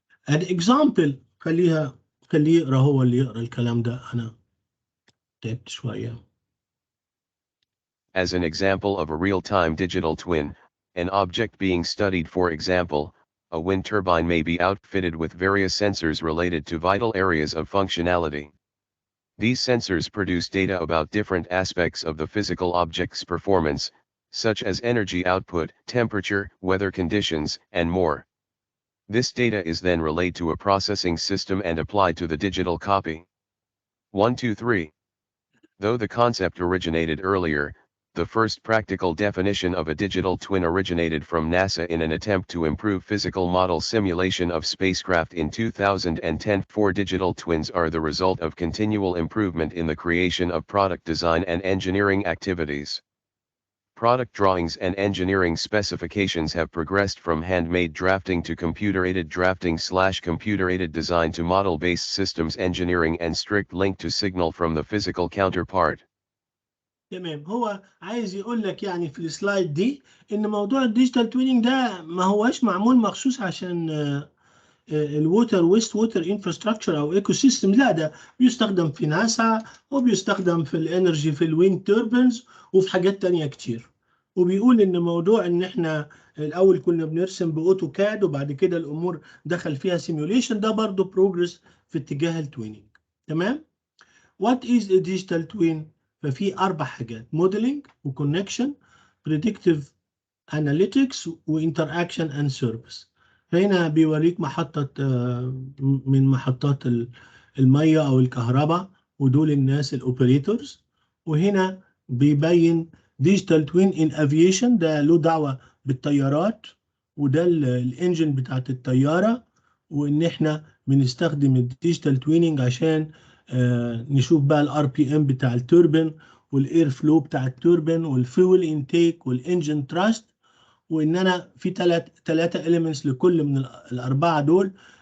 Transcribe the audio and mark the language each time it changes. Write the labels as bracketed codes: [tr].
[en] an example، [ar] خليه يقرا، هو اللي يقرا الكلام ده، انا تعبت شويه. [en] As an example of a real-time digital twin, an object being studied, for example, a wind turbine, may be outfitted with various sensors related to vital areas of functionality. These sensors produce data about different aspects of the physical object's performance, such as energy output, temperature, weather conditions, and more. This data is then relayed to a processing system and applied to the digital copy. 1, 2, 3. Though the concept originated earlier, the first practical definition of a digital twin originated from NASA in an attempt to improve physical model simulation of spacecraft in 2010. 4 digital twins are the result of continual improvement in the creation of product design and engineering activities. Product drawings and engineering specifications have progressed from handmade drafting to computer-aided drafting/computer-aided design to model-based systems engineering and strict link to signal from the physical counterpart. [ar] تمام. هو عايز يقول لك يعني في السلايد دي ان موضوع الديجيتال تويننج ده ما هواش معمول مخصوص عشان الووتر ويست ووتر انفراستراكشر او ايكو سيستم، لا ده بيستخدم في ناسا وبيستخدم في الانرجي في الويند توربينز وفي حاجات تانية كتير. وبيقول ان موضوع ان احنا الاول كنا بنرسم باوتوكاد وبعد كده الامور دخل فيها سيميوليشن، ده برضو بروجرس في اتجاه التويننج. تمام. [en] What is a digital twin؟ [ar] ففي 4 حاجات: [en] modeling وconnection، predictive analytics وinteraction and service. [ar] فهنا بيوريك محطة من محطات المية أو الكهرباء، ودول الناس الأوبريتورز. وهنا بيبين [en] digital twin in aviation، [ar] ده له دعوة بالطيارات، وده الانجن بتاعت الطيارة، وإن إحنا بنستخدم الديجيتال تويننج عشان نشوف بقى الار بي ام بتاع التوربين والاير فلو بتاع التوربين والفيول انتيك والانجن تراست، وان انا في ثلاثه اليمنتس لكل من الاربعه دول.